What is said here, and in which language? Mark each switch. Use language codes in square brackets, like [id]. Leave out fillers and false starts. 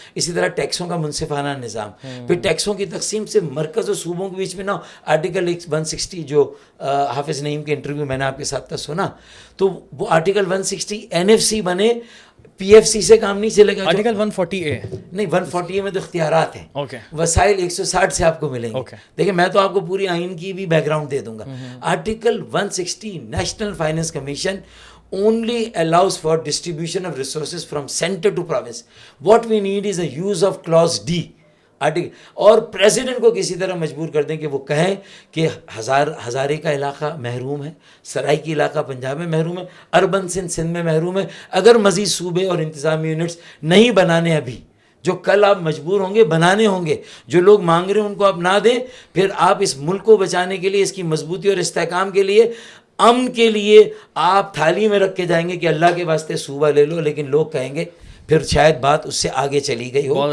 [ur] اسی طرح ٹیکسوں کا منصفانہ نظام، پھر ٹیکسوں کی تقسیم سے مرکز اور صوبوں کے بیچ میں نا آرٹیکل 160 جو حافظ نعیم کے انٹرویو میں نے آپ کے ساتھ سنا، تو وہ آرٹیکل 160 NFC بنے، PFC سے کام نہیں چلے گا. آرٹیکل 140A نہیں، 140 میں تو اختیارات ہیں، اوکے، وسائل 160 سے آپ کو ملیں گے. دیکھیں میں تو آپ کو پوری آئین کی بھی بیک گراؤنڈ دے دوں گا. [en] Article 160 national finance commission only allows for distribution of resources from center to province. What we need is a use of clause D. [ur] اور پریزیڈنٹ کو کسی طرح مجبور کر دیں کہ وہ کہیں کہ ہزارے کا علاقہ محروم ہے، سرائی کی علاقہ پنجاب میں محروم ہے، اربن سندھ میں محروم ہے. اگر مزید صوبے اور انتظامی یونٹس نہیں بنانے ابھی، جو کل آپ مجبور ہوں گے بنانے ہوں گے، جو لوگ مانگ رہے ہیں ان کو آپ نہ دیں، پھر آپ اس ملک کو بچانے کے لیے، اس کی مضبوطی اور استحکام کے لیے، امن کے لیے آپ تھالی میں رکھ کے جائیں گے کہ اللہ کے واسطے صوبہ لے لو، لیکن لوگ کہیں گے پھر شاید بات اس سے آگے چلی گئی ہو.